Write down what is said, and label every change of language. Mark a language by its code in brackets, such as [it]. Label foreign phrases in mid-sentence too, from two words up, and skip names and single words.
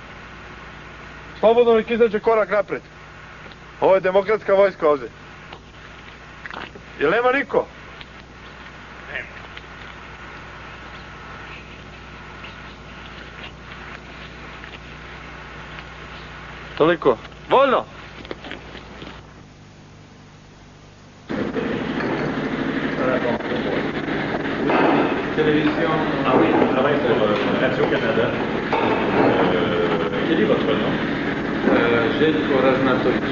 [sr] Slobodno nek izađe korak napred. Ovo je demokratska vojska ovdje. Jel nema niko? Nema. Toliko. Voljno! [fr] Télévision. Ah oui, je travaille pour Radio-Canada. Quel est votre nom? Željko Raznatović.